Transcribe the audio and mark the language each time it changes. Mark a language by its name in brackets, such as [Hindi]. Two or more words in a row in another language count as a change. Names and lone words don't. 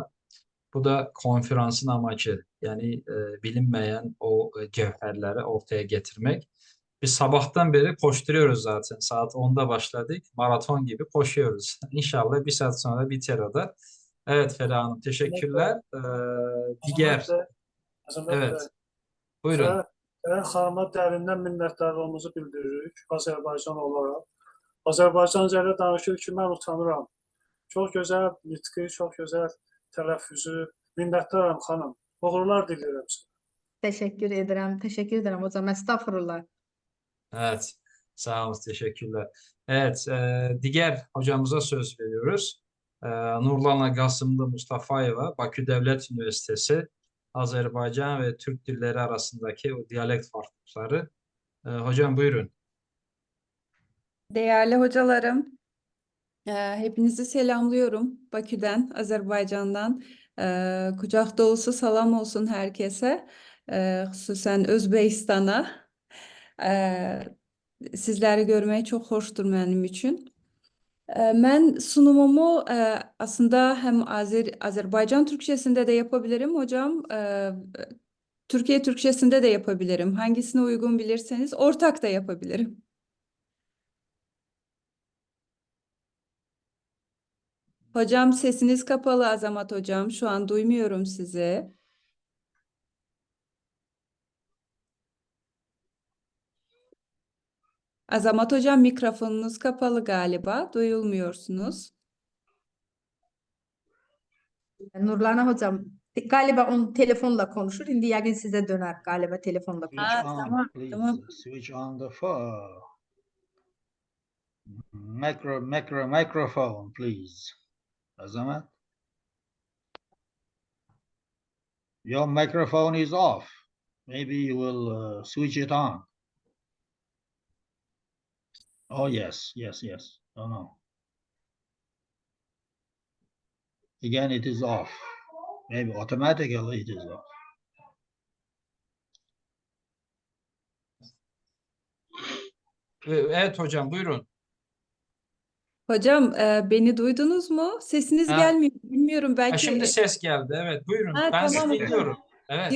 [Turkish] Bu da konferansın amacı. Yani bilinmeyen o cevherleri ortaya getirmek. Biz sabahtan beri koşturuyoruz zaten. Saat 10'da başladık. Maraton gibi koşuyoruz. İnşallah bir saat sonra biter o da. Evet Ferah Hanım, teşekkürler. Diğer, evet, buyurun. [Azerbaijani] Ferah xanıma dərindən minnətdarlığımızı bildiririk Azərbaycan olaraq. Azərbaycanca ilə danışır ki, mən utanıram. Çox gözəl nitqi, çox gözəl tələffüzü. Minnətdaram xanım. Uğurlar diləyirəm sizə. [Turkish] Teşekkür ederim hocam. Estağfurullah. Evet, sağ olun, teşekkürler. Evet, diğer hocamıza söz veriyoruz. Nurlana Qasımlı Mustafayeva, Bakü Devlet Üniversitesi, Azerbaycan ve Türk dilleri arasındaki o diyalekt farklılıkları. Hocam buyurun. Değerli hocalarım, hepinizi selamlıyorum Bakü'den, Azerbaycan'dan. Kucak dolusu salam olsun herkese, [Azerbaijani] xüsusən Özbekistan'a. Sizləri görmək çox xoşdur mənim üçün. [Turkish] Mən sunumumu aslında hem Azerbaycan Türkçesinde de yapabilirim hocam. Türkiye Türkçesinde de yapabilirim. Hangisine uygun bilirseniz ortak da yapabilirim. Hocam sesiniz kapalı Azamat hocam. Şu an duymuyorum sizi. Azamat hocam mikrofonunuz kapalı galiba. Duyulmuyorsunuz. Nurlana hocam galiba onun telefonla konuşur. [Azerbaijani] İndi yəqin sizə [Turkish] döner galiba telefonla konuşur. [English] Switch on, [Turkish] Tamam, [English] please. [Turkish] tamam. [English] Switch on the phone. Microphone, please. Azamat. Your microphone is off. Maybe you will switch it on. Oh, yes. Oh, no. Again, it is off. Maybe automatically it is off. [Turkish] Evet hocam buyurun. Hocam beni duydunuz mu? Sesiniz gelmiyor. Bilmiyorum belki. Şimdi ses geldi. Evet buyurun. Ben tamam sizi hocam. dinliyorum. Evet.